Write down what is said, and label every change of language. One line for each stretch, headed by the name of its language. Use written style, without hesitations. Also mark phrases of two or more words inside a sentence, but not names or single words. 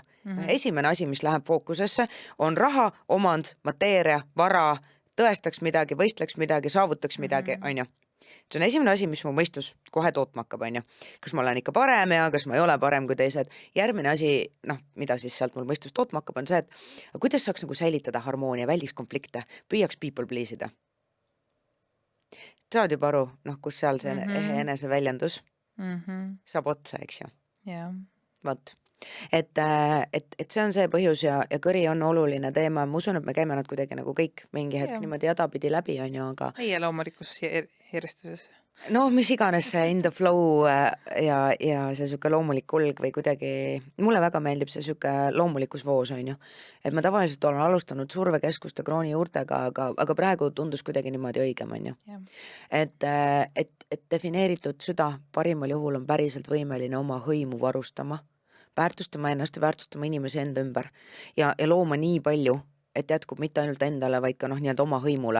Estonian: Esimene asi, mis läheb fookusesse, on raha, omand, mateeria, vara, tõestaks midagi, võistleks midagi, saavutaks midagi, on ju. See on esimene asi, mis mu mõistus kohe tootma hakkab, on ju. Kas ma olen ikka parem ja kas ma ei ole parem kui teised. Järgmine asi, mida siis sealt mul mõistus tootma hakkab, on see, et kuidas saaks nagu säilitada harmoonia, väldiks konflikte, püüaks
English: people please
Estonian: ida. Saad juba aru, kus seal see enese väljendus saab otsa, eks ju. Jah. Vot. Et see on see põhjus ja kõri on oluline teema. Ma usun, et me käime nad kuidagi nagu kõik mingi hetk niimoodi jadapidi läbi, on ju, aga meie loomulikus järjestuses. Mis iganes see
English: in the flow
Estonian: ja see süke loomulik kulg või kuidagi, mulle väga meeldib see süke loomulikus voos, on ju. Et ma tavaliselt olen alustanud survekeskuste krooni juurtega, aga praegu tundus kuidagi niimoodi õigem, on ju. Et defineeritud süda parimal juhul on päriselt võimeline oma hõimu varustama, väärtustama ennast ja väärtustama inimesi enda ümber ja looma nii palju, et jätkub mitte ainult endale, vaid ka nii-öelda oma hõimule.